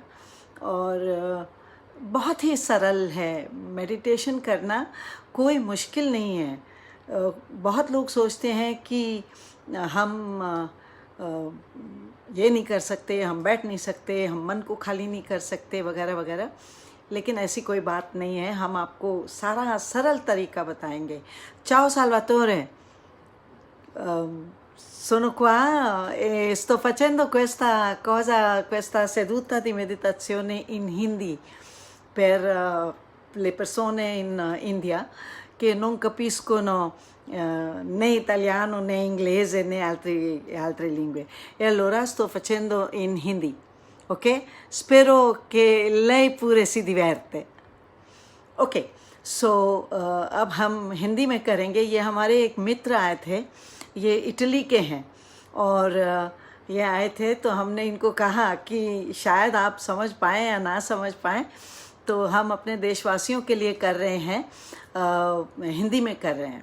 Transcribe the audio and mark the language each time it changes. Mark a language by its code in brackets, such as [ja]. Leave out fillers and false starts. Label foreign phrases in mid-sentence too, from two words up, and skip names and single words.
[hi] और बहुत ही सरल है मेडिटेशन करना, कोई मुश्किल नहीं है। बहुत लोग सोचते हैं कि हम ये नहीं कर सकते, हम बैठ नहीं सकते, हम मन को खाली नहीं कर सकते वगैरह वगैरह, लेकिन ऐसी कोई बात नहीं है। हम आपको सारा सरल तरीका बताएंगे। [it] Ciao Salvatore, sono qua e sto facendo questa cosa, questa seduta di meditazione in Hindi per le persone in India che non capiscono né italiano né inglese né altre lingue, e allora sto facendo in Hindi, ok? Spero che lei pure si diverte। [en] okay, so [hi] अब हम हिंदी में करेंगे। ये हमारे एक मित्र आए थे, ये इटली के हैं, और ये आए थे तो हमने इनको कहा कि शायद आप समझ पाएँ या ना समझ पाएँ, तो हम अपने देशवासियों के लिए कर रहे हैं, हिंदी में कर रहे हैं।